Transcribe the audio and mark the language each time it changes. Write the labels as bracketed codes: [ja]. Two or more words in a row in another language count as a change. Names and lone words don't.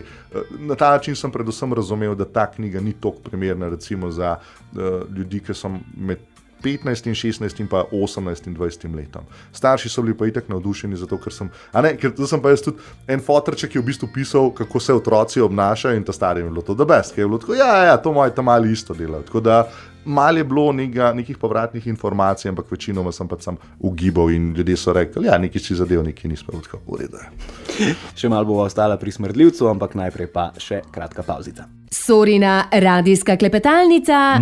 [sl] Na ta način sem predvsem razumel, da ta knjiga ni toliko primerna recimo za ljudi, ki so med 15 in 16 in pa 18 in 20 letom. Starši so bili pa itak navdušeni zato, ker sem pa jaz tudi en fotrček, ki je v bistvu pisal, kako se otroci obnašajo in ta stari je bilo [en] to the best, [sl] ki je bilo tako, to moji ta mali isto delajo. Tako da malo je bilo nekih povratnih informacij, ampak večinoma sem pač sam ugibal in ljudje so rekli, neki si zadev, neki nismo tako uredili. Še malo bo ostala pri Smrdljivcu, ampak najprej pa še kratka pavzica. Sorina radijska klepetalnica.